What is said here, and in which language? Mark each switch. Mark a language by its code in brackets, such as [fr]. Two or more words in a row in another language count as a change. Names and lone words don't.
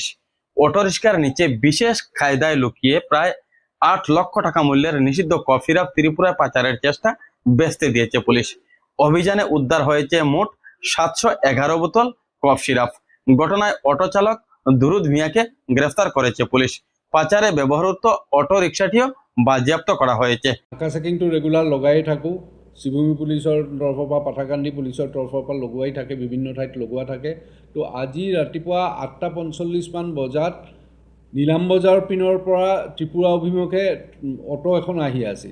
[bn] অটো রিক্সার নিচে বিশেষ কায়দায় লুকিয়ে প্রায় 8 লক্ষ টাকা মূল্যের নিষিদ্ধ কফিরাপ ত্রিপুরায় পাচারের চেষ্টা বেচতে দিয়েছে পুলিশ। অভিযানে উদ্ধার হয়েছে মোট 711 বোতল কফ সিরাপ। ঘটনায় অটো চালক দুরুদ মিয়াকে গ্রেফতার করেছে পুলিশ। পাচারে ব্যবহৃত অটো রিক্সাটিও বাজেয়াপ্ত করা হয়েছে। [as] নাকা চেকিংটো ৰেগুলাৰ লগাই থাকোঁ। শিৱভূমি পুলিচৰ তৰফৰ পৰা, পাথাৰকান্দি পুলিচৰ তৰফৰ পৰা লগোৱাই থাকে, বিভিন্ন ঠাইত লগোৱা থাকে। তো আজি ৰাতিপুৱা 8:45 বজাত নীলাম বজাৰ পিনৰ পৰা ত্ৰিপুৰা অভিমুখে অটো এখন আহি আছিল।